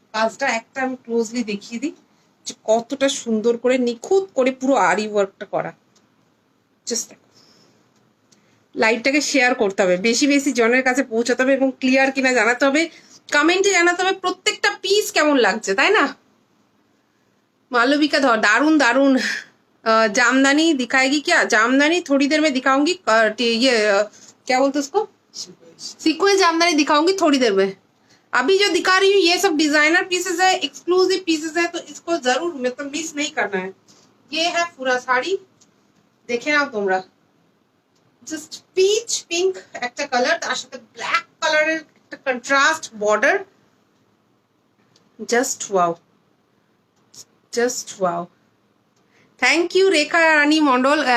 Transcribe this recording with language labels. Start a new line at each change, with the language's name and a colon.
Bangla: কাজটা একটা আমি ক্লোজলি দেখিয়ে দিই যে কতটা সুন্দর করে নিখুঁত করে পুরো আরি ওয়ার্কটা করা। জাস্ট দেখো, লাইটটাকে শেয়ার করতে হবে, বেশি বেশি জনের কাছে পৌঁছাতে হবে এবং ক্লিয়ার কিনা জানাতে হবে, কমেন্টে জানাতে হবে প্রত্যেকটা পিস কেমন লাগছে, তাই না?
Hindi: मालविका धर दारुण दारुण जामदानी दिखाएगी क्या? जामदानी थोड़ी देर में दिखाऊंगी। ये क्या बोलते उसको, सीक्वेंस जामदानी दिखाऊंगी थोड़ी देर में। अभी जो दिखा रही हूँ ये सब डिजाइनर पीसेस है, एक्सक्लूसिव पीसेस है, तो इसको जरूर मतलब मिस नहीं करना है। ये है पूरा साड़ी, देखे ना
Bangla: তোমরা, জাস্ট পিচ পিঙ্ক একটা কালার, তার সাথে ব্ল্যাক কালারের একটা contrast border.
English: Just wow, just wow. Thank you Rekha Rani Mandal.